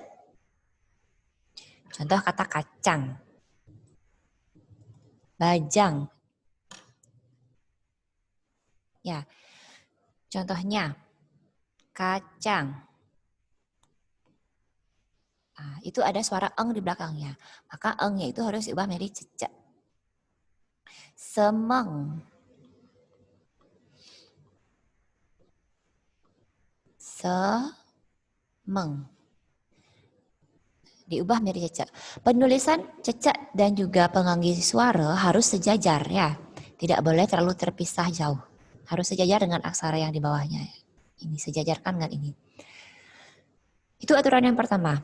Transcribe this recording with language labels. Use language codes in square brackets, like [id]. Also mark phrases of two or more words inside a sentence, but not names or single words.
[id] Contoh kata kacang, bajang. Ya, contohnya kacang. Nah, itu ada suara eng di belakangnya. Maka engnya itu harus diubah menjadi cecek. Semeng. Semeng. Diubah menjadi cecek. Penulisan cecek dan juga penganggi suara harus sejajar ya. Tidak boleh terlalu terpisah jauh. Harus sejajar dengan aksara yang di bawahnya. Ini sejajarkan dengan ini. Itu aturan yang pertama.